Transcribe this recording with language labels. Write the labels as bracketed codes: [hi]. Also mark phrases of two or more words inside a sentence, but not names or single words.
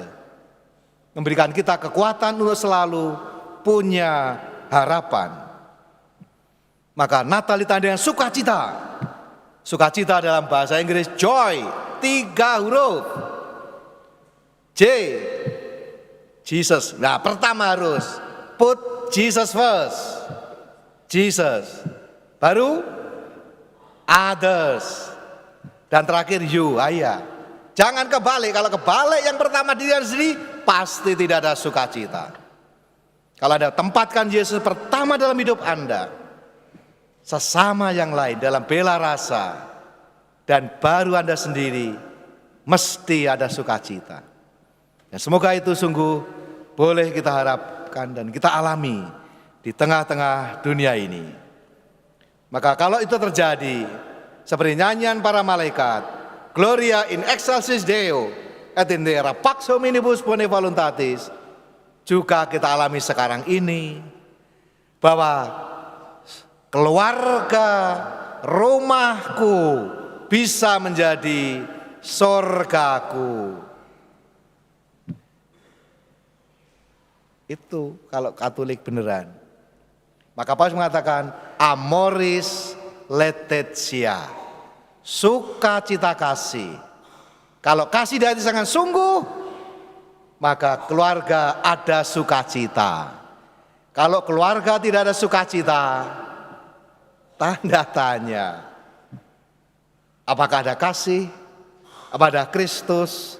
[id] Memberikan kita kekuatan untuk selalu punya harapan. Maka Natal ditandai dengan sukacita. Sukacita dalam bahasa Inggris joy, 3 huruf. J, Jesus. Nah, pertama harus [en] put Jesus first. [id] Jesus. Baru others. Dan terakhir you, ayah. Jangan kebalik. Kalau kebalik yang pertama diri sendiri, pasti tidak ada sukacita. Kalau Anda tempatkan Yesus pertama dalam hidup Anda, sesama yang lain dalam bela rasa, dan baru Anda sendiri, mesti ada sukacita. Dan semoga itu sungguh boleh kita harapkan dan kita alami di tengah-tengah dunia ini. Maka kalau itu terjadi, seperti nyanyian para malaikat, [la] Gloria in excelsis Deo et in terra pax hominibus bone voluntatis, [id] juga kita alami sekarang ini, bahwa keluarga, rumahku, bisa menjadi sorgaku. Itu kalau Katolik beneran. Maka Paulus mengatakan [la] amoris laetitia, [id] sukacita kasih. Kalau kasih dari hati sangat sungguh, maka keluarga ada sukacita. Kalau keluarga tidak ada sukacita, tanda tanya. Apakah ada kasih? Apakah ada Kristus?